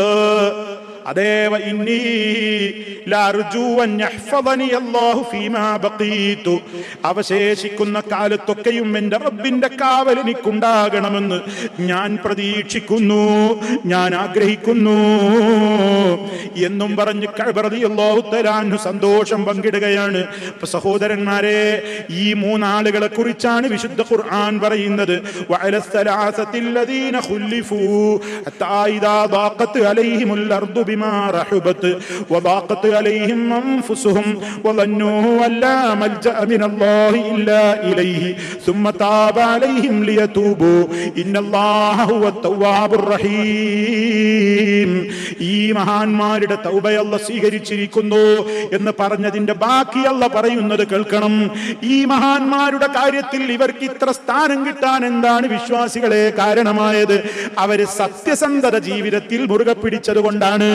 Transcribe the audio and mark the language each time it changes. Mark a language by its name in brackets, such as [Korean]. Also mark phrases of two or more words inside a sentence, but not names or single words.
[Malayalam] അതേവ [Arabic] إني لأرجو أن يحفظني الله فيما بقيت, [Malayalam] അവശേഷിക്കുന്ന കാലത്തൊക്കെയും എൻ്റെ റബ്ബിന്റെ കാവൽ എനിക്കുണ്ടാകണമെന്ന് ഞാൻ പ്രതീക്ഷിക്കുന്നു, ഞാൻ ആഗ്രഹിക്കുന്നു എന്നും പറഞ്ഞ് കഅബ [Arabic] رضي الله تعالى عنه [Malayalam] സന്തോഷം പങ്കിടുകയാണ്. സഹോദരന്മാരെ, ഈ 3 ആളുകളെ കുറിച്ചാണ് വിശുദ്ധ ഖുർആൻ പറയുന്നത്. [Arabic] وعلى الثلاثة الذين خلفوا حتى إذا ضاقت عليهم الأرض بما رحبت وضاقت عليهم أنفسهم وظنوا أن لا ملجأ من الله إلا إليه ثم تاب عليهم ليتوبوا إن الله هو التواب الرحيم. [Malayalam] ഈ മഹാന്മാരുടെ തൗബയെ അല്ലാഹു സ്വീകരിച്ചിരിക്കുന്നു എന്ന് പറഞ്ഞതിന്റെ ബാക്കി അല്ലാഹു പറയുന്നത് കേൾക്കണം. ഈ മഹാന്മാരുടെ കാര്യത്തിൽ ഇവർക്ക് ഇത്ര സ്ഥാനം കിട്ടാൻ എന്താണ് വിശ്വാസികളെ കാരണമായത്? അവര് സത്യസന്ധത ജീവിതത്തിൽ മുറുകെ പിടിച്ചത് കൊണ്ടാണ്.